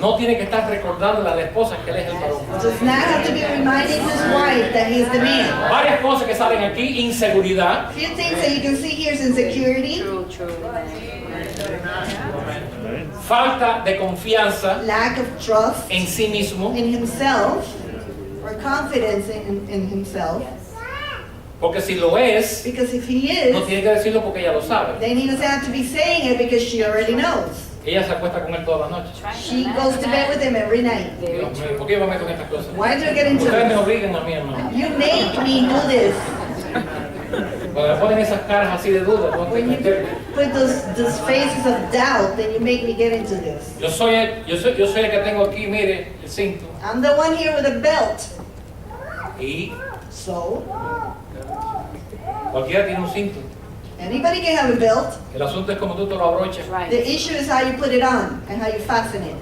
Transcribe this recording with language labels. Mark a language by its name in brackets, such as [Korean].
[Spanish] no tiene que estar recordándole a la esposa que él es el varón. [English] does not have to be reminding his wife that he's the man. [Spanish] Varias cosas que salen aquí: inseguridad, [English] A few things that you can see here is insecurity, True, true. [Spanish] falta de confianza [English] lack of trust [Spanish] en sí mismo, [English] in himself, or confidence in himself. [Spanish] porque si lo es, [English] Because if he [Spanish] no [English] is, [Spanish] tiene que decirlo porque ella lo sabe. [English] then he doesn't have to be saying it because she already knows. [Spanish] Ella se acuesta con él todas las noches. [English] She goes to bed with him every night. Very [Spanish] Dios mío, ¿por qué yo me meto en estas cosas? [English] Why do I get into [Spanish] Ustedes me [English] this? [Spanish] obligan a mí, hermano. [English] You make me do this. [Spanish] Cuando me ponen esas caras así de duda, no [English] When you [Spanish] entiendo. [English] put those faces of doubt, then you make me get into this. [Spanish] Yo soy el que tengo aquí, mire, el cinto. [English] I'm the one here with a belt. [Spanish] Y [English] So, [Spanish] cualquiera tiene un cinto. [English] anybody can have a belt. [Spanish] El asunto es como tú te lo abrochas. [English] That's right. The issue is how you put it on and how you fasten it.